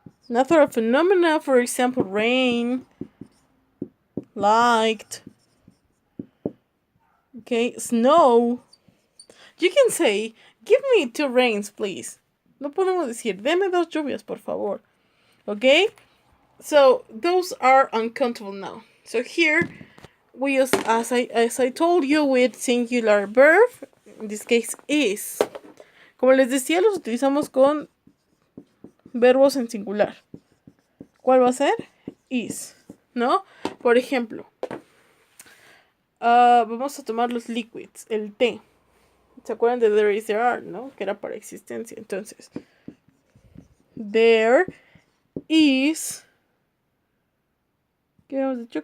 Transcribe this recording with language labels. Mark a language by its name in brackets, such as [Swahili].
[English] Natural phenomena, for example, rain, light, okay, snow. You can say, give me 2 rains, please. [Spanish] No podemos decir, deme 2 lluvias, por favor. [English] Okay? So, those are uncountable now. So here, we use, as I told you, with singular verb, in this case, is. [Spanish] Como les decía, los utilizamos con verbos en singular. ¿Cuál va a ser? Is, ¿no? Por ejemplo, vamos a tomar los liquids, el té. ¿Se acuerdan de [English] there is, there are, [Spanish] no? Que era para existencia. Entonces, there is, ¿qué habíamos dicho?